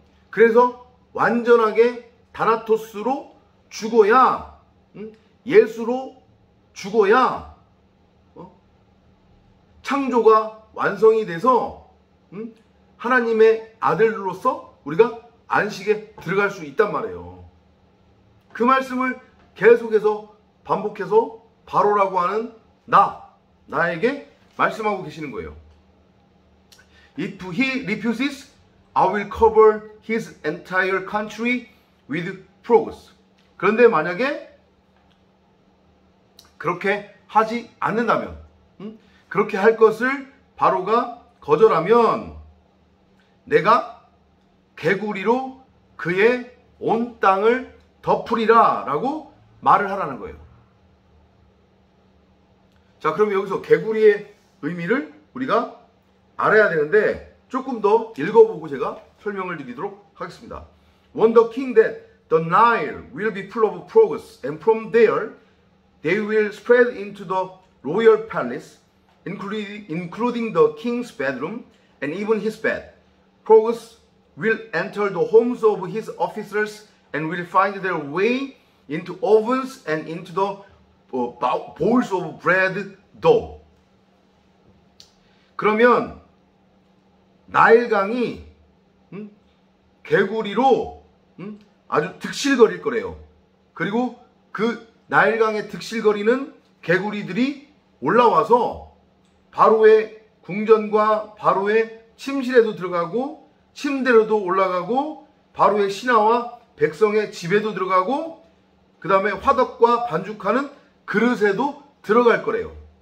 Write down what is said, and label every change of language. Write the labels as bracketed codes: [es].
[ko] 그래서 완전하게 다나토스로 죽어야, 예수로 죽어야 창조가 완성이 돼서 하나님의 아들로서 우리가 안식에 들어갈 수 있단 말이에요. 그 말씀을 계속해서 반복해서 바로라고 하는 나에게 말씀하고 계시는 거예요. [en] If he refuses, I will cover his entire country with frogs. [ko] 그런데 만약에 그렇게 하지 않는다면, 그렇게 할 것을 바로가 거절하면 내가 개구리로 그의 온 땅을 덮으리라 라고 말을 하라는 거예요. 자, 그럼 여기서 개구리의 의미를 우리가 알아야 되는데 조금 더 읽어보고 제가 설명을 드리도록 하겠습니다. [en] Warn the king that the Nile will be full of frogs, and from there they will spread into the royal palace, including the king's bedroom and even his bed. Frogs will enter the homes of his officers and will find their way into ovens and into the bowls of bread dough. [ko] 그러면 나일강이 개구리로 아주 득실거릴 거래요. 그리고 그 나일강의 득실거리는 개구리들이 올라와서 바로의 궁전과 바로의 침실에도 들어가고 침대로도 올라가고 바로의 신하와 백성의 집에도 들어가고 그 다음에 화덕과 반죽하는 그릇에도 들어갈 거래요.